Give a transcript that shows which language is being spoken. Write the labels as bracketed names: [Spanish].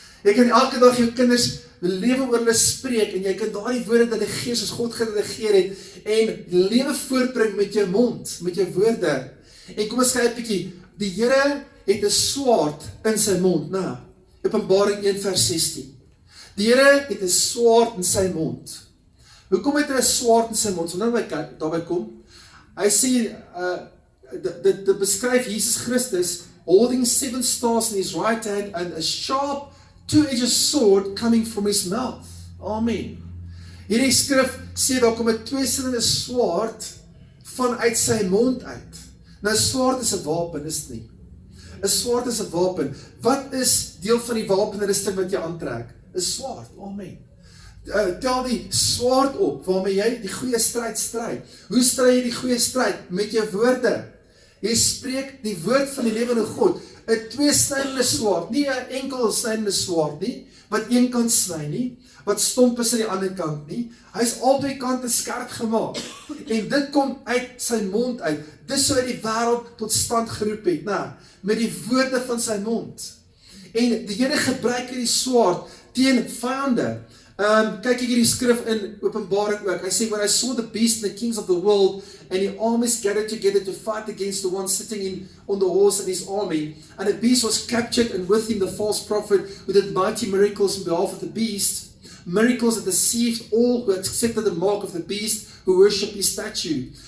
[Afrikaans] Jy kan elke dag jou kinders lewe oor hulle spreek, en jy kan daardie woorde delegeer soos God gedelegeer het, en lewe voortbring met jou mond, met jou woorde. En kom ons kyk 'n bietjie, die Here het 'n swaard in sy mond, nou, Openbaring 1 vers 16. Die Here het 'n swaard in sy mond. Hoekom het hy 'n swaard in sy mond? So nou daarby kom. Hy sê, dit beskryf [English] Jesus Christus holding 7 stars in his right hand and a sharp two-edged sword coming from his mouth. [Afrikaans] Amen. Hierdie skrif sê daar kom 'n tweesidede swaard vanuit sy mond uit. Nou, swaard is 'n wapen, is dit nie? 'n Swaard is 'n wapen. Wat is deel van die wapenrusting wat jy aantrek? 'n Swaard. Amen. Tel die swaard op, waarmee jy die goeie stryd stry. Hoe stry jy die goeie stryd? Met jou woorde. Jy spreek die woord van die lewende God. 'n Tweesnydende swaard, nie 'n enkel snydende swaard nie, wat een kant sny nie, wat stomp is aan die ander kant nie. Hy is albei kante skerp gemaak. En dit kom uit sy mond uit. Dis hoe hy die wêreld tot stand geroep het, met die woorde van sy mond. En die Here gebruik hierdie swaard teen vyande. Kyk hierdie skrif in Openbaring ook. Hy sê, [English] when I saw the beast and the kings of the world and the armies gathered together to fight against the one sitting on the horse and his army, and the beast was captured, and with him the false prophet who did mighty miracles on behalf of the beast, miracles that deceived all who accepted the mark of the beast, who worshipped his statue.